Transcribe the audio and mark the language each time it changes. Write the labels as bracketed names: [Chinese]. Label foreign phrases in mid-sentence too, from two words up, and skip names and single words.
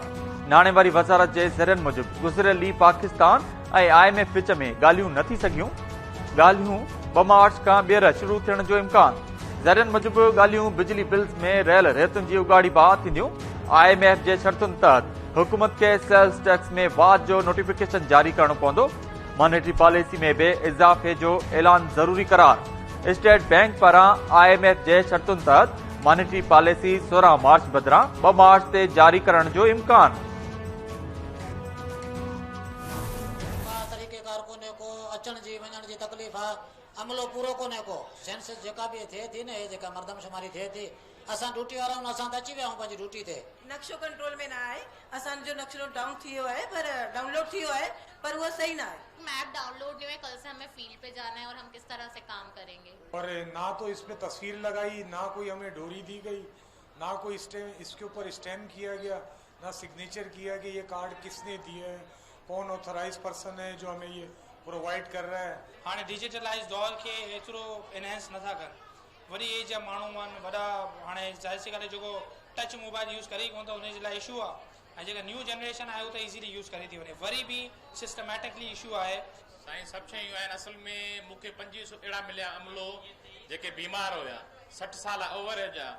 [Sindhi] नाणे वारी वज़ारत जे ज़रियनि मूजिब गुज़िरियल ॾींहुं पाकिस्तान ऐं IMF विच में ॻाल्हियूं न थी सघियूं। ॻाल्हियूं 2 मार्च खां ॿीहर शुरू थियण जो इम्कान। ज़रियनि मूजिब ॻाल्हियूं बिजली बिल्स में रहियल रेतुनि जी उगाड़ी बाद थींदियूं। IMF जे शर्तुनि तहत हुकूमत के सेल्स टैक्स में वाध जो नोटिफिकेशन जारी करणो पवंदो। मॉनेटरी पॉलिसी में भी इज़ाफ़े जो ऐलान ज़रूरी करार। स्टेट बैंक पारां IMF जे शर्तुनि तहत मॉनेटरी पॉलिसी 16 मार्च बदिरां 2 मार्च ते जारी करण जो इम्कान। तरीक़ेकार कोने को अचण जी वञण जी तकलीफ़ आहे, अमलो पूरो कोने को। सेंसस जेका भी थिए थी न, जेका मर्दमशुमारी थिए थी, असां ड्यूटी वारा आहियूं, असां त अची विया आहियूं पंहिंजी ड्यूटी ते। नक्शो कंट्रोल में न आहे, असांजो नक्शो डाउन थी वियो आहे, पर डाउनलोड थी वियो है, पर [Hindi] वो सही ना है। मैप डाउनलोड नहीं हुआ, कल से हमें फील्ड पे जाना है और हम किस तरह से काम करेंगे। और ना तो इस पे तस्वीर लगाई, ना कोई हमें डोरी दी गई, ना कोई इसके ऊपर स्टैम्प किया गया, ना सिग्नेचर किया कि ये कार्ड किसने दिया है, कौन [English] authorize person [Hindi] है जो हमें ये प्रोवाइड कर रहा है। [Sindhi] हाँ डिजिटलाइज दौर के एतिरो एनहेंस नथा कर। वरी एज जा माण्हू आहिनि वॾा, हाणे ज़ाहिर सी ॻाल्हि आहे जेको [English] touch mobile use [Sindhi] करे कोन था उनजे लाइ इशू आहे, ऐं जेका [English] new generation [Sindhi] आहे उहो त [English] easily use [Sindhi] करे थी वञे। वरी बि [English] systematically issue [Sindhi] आहे। साईं सभु शयूं आहिनि। असल में मूंखे 25 अहिड़ा मिलिया अमलो जेके बीमार हुया, 60 साल [English] over age [Sindhi] जा।